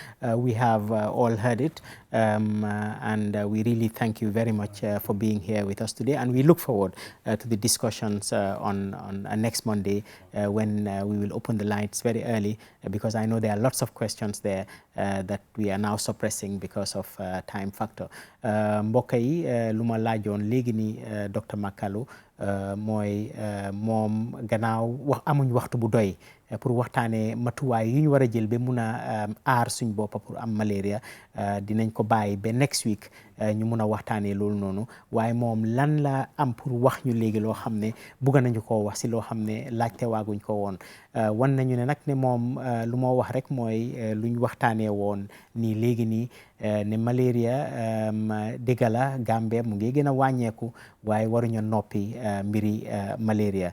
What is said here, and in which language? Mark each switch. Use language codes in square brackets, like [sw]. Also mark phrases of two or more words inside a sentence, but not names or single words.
[en] We have all heard it, and we really thank you very much for being here with us today, and we look forward to the discussions on next Monday when we will open the lines very early, because I know there are lots of questions there that we are now suppressing because of time factor. [wo] Mbokk yi lu ma laajoon léegi ni Dr. Makalo mooy moom gannaaw amuñ waxtu bu doy pour waxtaanee matuwaay yu ñu war a jël ba mun a aar suñ boppa pour am malaria, dinañ ko bàyyi ba [en] next week [wo] ñu mun a waxtaanee loolu noonu, waaye moom lan la am pour wax ñu léegi loo xam ne bugga nañu koo wax si loo xam ne laajte waaguñ ko woon. wan nañu ne nag ne moom lu moo wax rek mooy luñ waxtaanee woon nii léegi nii ne malaria dëgg la Gambia mu ngi gën a wàññeeku, waaye waruñu noppi mbiri malaria.